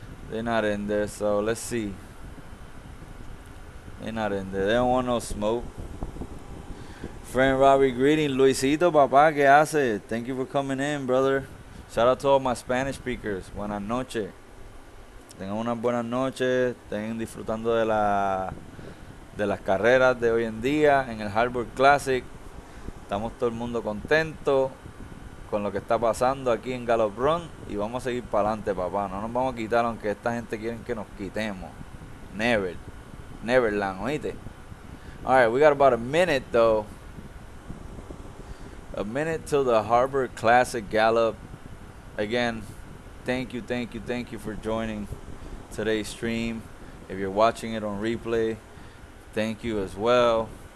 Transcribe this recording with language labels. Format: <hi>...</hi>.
<en>They're not in there. So let's see. They're not in there. They don't want no smoke. Friend Robbie, greeting.</en> <es>Luisito, papá, ¿qué hace?</es> <en>Thank you for coming in, brother. Shout out to all my Spanish speakers.</en> <es>Buenas noches. Tengan unas buenas noches. Estén disfrutando de las carreras de hoy en día en el Harbor Classic. Estamos todo el mundo contento con lo que está pasando aquí en Gallop Run, y vamos a seguir para adelante, papá. No nos vamos a quitar aunque esta gente quieren que nos quitemos. Neverland, oíste.</es> <en>Alright, we got about a minute though. A minute till the Harbor Classic Gallop. Again, thank you for joining today's stream. If you're watching it on replay, thank you as well.</en>